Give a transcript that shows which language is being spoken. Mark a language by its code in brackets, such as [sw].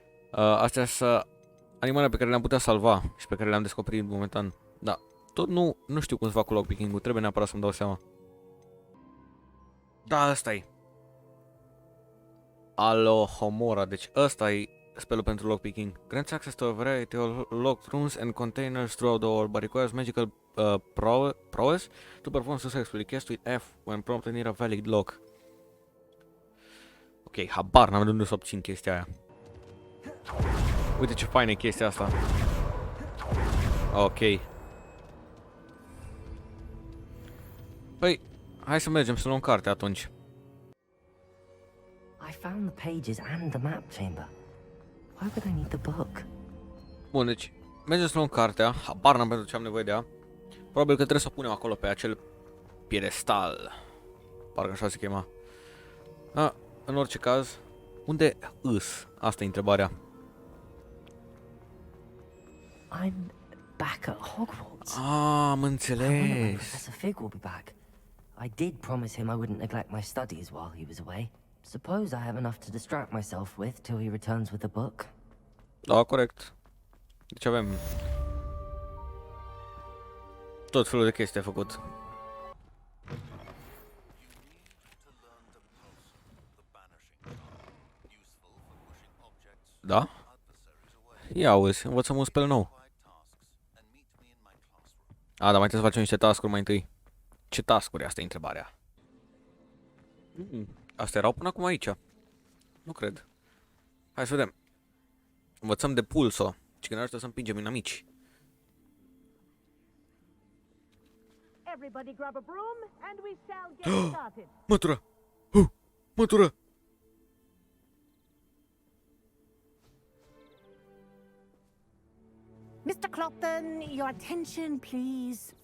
[ro] Astea sunt animale pe care le-am putea salva și pe care le-am descoperit momentan. Da, tot nu știu cum să fac cu lockpicking-ul, trebuie neapărat să-mi dau seama. Da, ăsta e. Alohomora, deci ăsta e spelul pentru lockpicking. [en] Grants access to a variety of locked rooms and containers throughout the world, but requires magical prowess to perform successfully. Cast with F when prompted near a valid lock. [ro] Ok, habar n-am de unde să obțin chestia aia. Uite ce faină e chestia asta. Ok. Păi, hai să mergem să luăm carte atunci. [en] I found the pages and the map chamber. Why would I need the book? [ro] Bun, deci mergem să luăm cartea. Habar n-am pentru ce am nevoie de ea. Probabil că trebuie să o punem acolo pe acel piedestal. Parcă așa se chema. În orice caz, unde îs? Asta e întrebarea. [en] I'm back at Hogwarts. [ro] Am înțeles. [en] Professor Fig will be back. I did promise him I wouldn't neglect my studies while he was away. Suppose I have enough to distract myself with till he returns with the book. [ro] Da, corect. Deci avem tot felul de chestii de făcut. Da? Ia auzi, învățăm un spell nou. Dar mai trebuie să facem niște task-uri mai întâi. Ce task-uri? Asta e întrebarea. Astea erau până acum aici. Nu cred. Hai să vedem. Învățăm de pulso. Și când ajută să împingem inamici. [en] Everybody grab a broom and we shall get started. [ro] Matura! Matura! [en] Mr. Clopton, your attention, please.